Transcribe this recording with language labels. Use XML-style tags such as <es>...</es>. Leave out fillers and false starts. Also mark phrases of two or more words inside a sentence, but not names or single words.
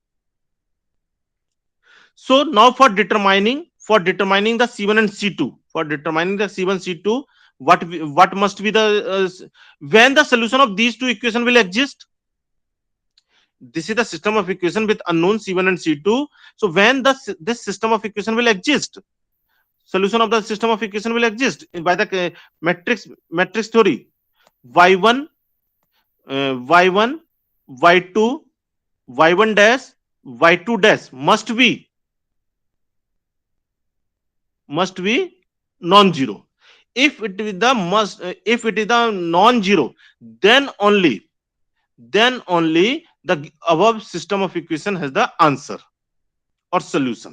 <en>So now for determining the c1 and c2, what must be the when the solution of these two equation will exist. This is the system of equation with unknown c1 and c2. So when this system of equation will exist, solution of the system of equation will exist by the matrix theory: y1 y1 y2 y1 dash y2 dash must be non-zero. If it is the non-zero, then only the above system of equation has the answer or solution.</en>